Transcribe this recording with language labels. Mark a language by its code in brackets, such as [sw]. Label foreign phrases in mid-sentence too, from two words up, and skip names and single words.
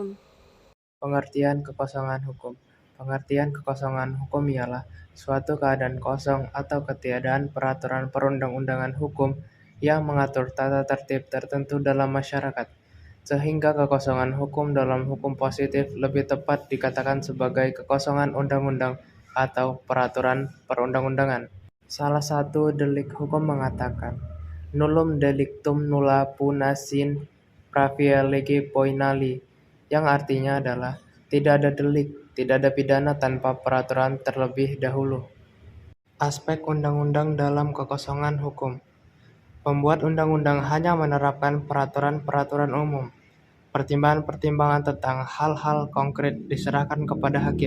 [id] Pengertian kekosongan hukum. Pengertian kekosongan hukum ialah suatu keadaan kosong atau ketiadaan peraturan perundang-undangan hukum yang mengatur tata tertib tertentu dalam masyarakat, sehingga kekosongan hukum dalam hukum positif lebih tepat dikatakan sebagai kekosongan undang-undang atau peraturan perundang-undangan. Salah satu delik hukum mengatakan, [la] nullum delictum nulla puna sine praevia lege poenali, [id] yang artinya adalah tidak ada delik, tidak ada pidana tanpa peraturan terlebih dahulu. Aspek undang-undang dalam kekosongan hukum. Pembuat undang-undang hanya menerapkan peraturan-peraturan umum. Pertimbangan-pertimbangan tentang hal-hal konkret diserahkan kepada hakim.